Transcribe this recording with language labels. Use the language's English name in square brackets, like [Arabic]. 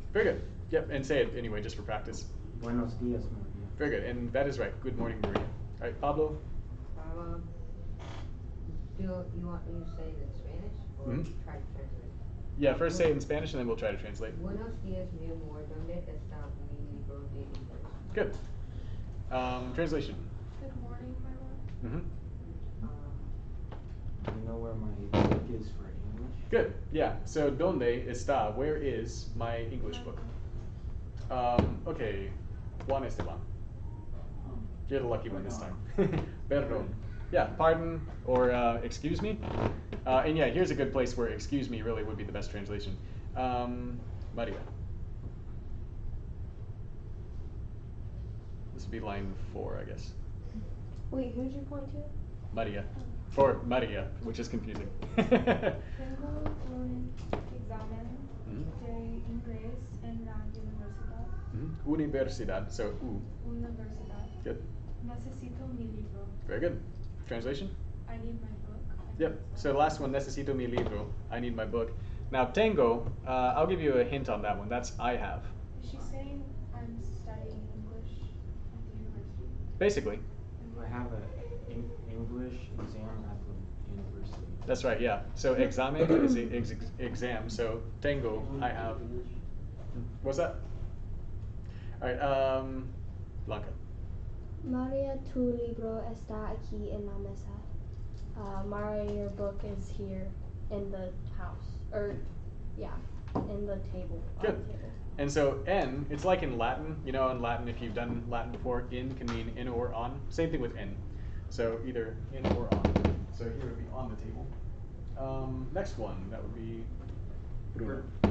[English] Very good. Yep, and say it anyway, just for practice. [Spanish] Buenos dias, Maria. [English] Very good, and that is right. Good morning, Maria. All right, Pablo. Do you want me to say it in Spanish or Mhm. try to translate? Yeah, first say it in Spanish, and then we'll try to translate. [Spanish] Buenos dias, mi amor. ¿Dónde está mi libro de inglés? [English] Good. Translation. Good morning, my love. Mm-hmm. Do you know where my book is for English? Good. Yeah. So, [Spanish] ¿dónde está? [English] Where is my English book? Okay. Juan Esteban. You're the lucky one this time. Perdón. Yeah. Pardon or excuse me. And yeah, here's a good place where excuse me really would be the best translation. Maria. This would be line 4, I guess. Wait, who'd you point to? Maria. For Maria, which is confusing. [Spanish] Tengo un examen Mhm. de inglés en la universidad. Universidad, so Universidad. [English] Good. [Spanish] Necesito mi libro. [English] Very good. Translation? I need my book. Yep. So the last one, [Spanish] necesito mi libro. [English] I need my book. Now, tengo, I'll give you a hint on that one. That's I have. Is she saying I'm studying English at the university? Basically. I have an English exam at the university. That's right, yeah. So examen is exam. So tengo, I have. What's that? All right, Blanca. [Spanish] Maria, tu libro está aquí en la mesa. [English] Maria, your book is here in the house. Or, yeah, in the table. On Good. the table. And so en, it's like in Latin. You know, in Latin, if you've done Latin before, in can mean in or on. Same thing with en. So either in or on. So here would be on the table. Next one, that would be Bruno.